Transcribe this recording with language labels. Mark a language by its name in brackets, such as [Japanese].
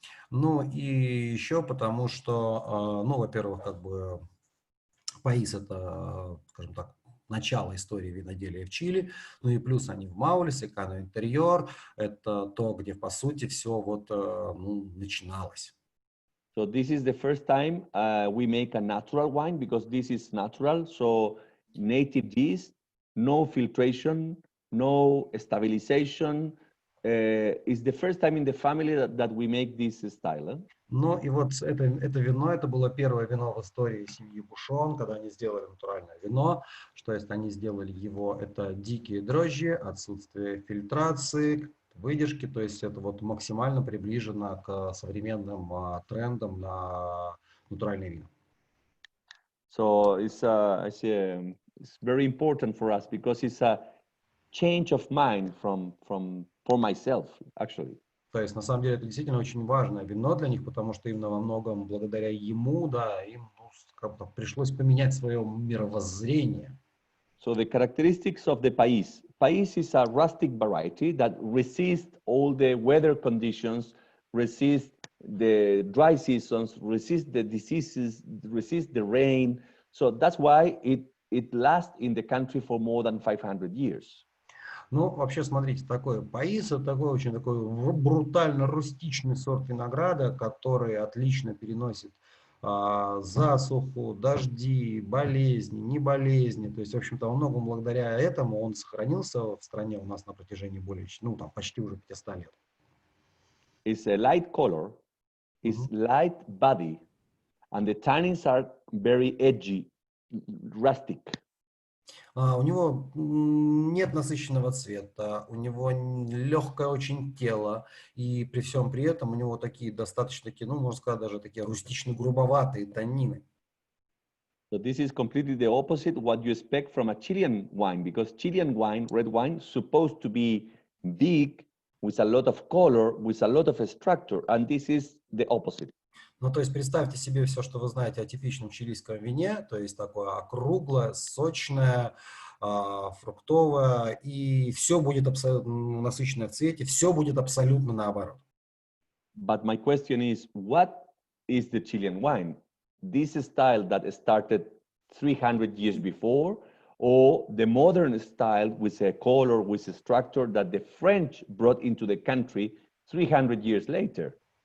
[Russian] Ну и еще потому что, ну, во-первых, как бы País это, скажем так, начало истории виноделия в Чили, ну и плюс они в Мауле, Секано Интерьор, это то, где, по сути, все вот, ну, начиналось. [English] So this is the first time we make a natural wine because this is natural. So native yeast, no filtration, no stabilization. It's the first time in the family that we make this style. [Russian] Ну и вот это вино, это было первое вино в истории семьи Бушон, когда они сделали натуральное вино. Что есть они сделали его, это дикие дрожжи, отсутствие фильтрации, выдержки, то есть это вот максимально приближено к современным трендам на натуральные вина. [English] So it's very important for us because it's a change of mind for myself, actually. [Russian] То есть, на самом деле, это действительно очень важное вино для них, потому что именно во многом благодаря ему, да, им как-то пришлось поменять свое мировоззрение. [English] So the characteristics of the País. País is a rustic variety that resists all the weather conditions, resists the dry seasons, resists the diseases, resists the rain. So that's why it lasts in the country for more than 500 years. [Russian] Ну, вообще, смотрите, такой паис, это такой очень такой брутально рустичный сорт винограда, который отлично переносит засуху, дожди, болезни, не болезни. То есть, в общем-то, во многом благодаря этому он сохранился в стране у нас на протяжении более, ну, там, почти уже 500 лет. [English] It's a light color, it's light body, and the tannins are very edgy, rustic. [Russian] У него нет насыщенного цвета, у него легкое очень тело, и при всем при этом у него такие достаточно, ну, можно сказать, даже такие рустично-грубоватые таннины. [English] So this is completely the opposite what you expect from a Chilean wine, because Chilean wine, red wine, supposed to be big, with a lot of color, with a lot of structure, and this is the opposite. [Russian] Ну, то есть представьте себе все, что вы знаете о типичном чилийском вине, то есть такое округлое, сочное, фруктовое, и все будет абсолютно насыщенное в цвете, все будет абсолютно наоборот. [English] But my question is, what is the Chilean wine? This style that started 300 years before, or the modern style with a color, with a structure that the French brought into the country 300 years later?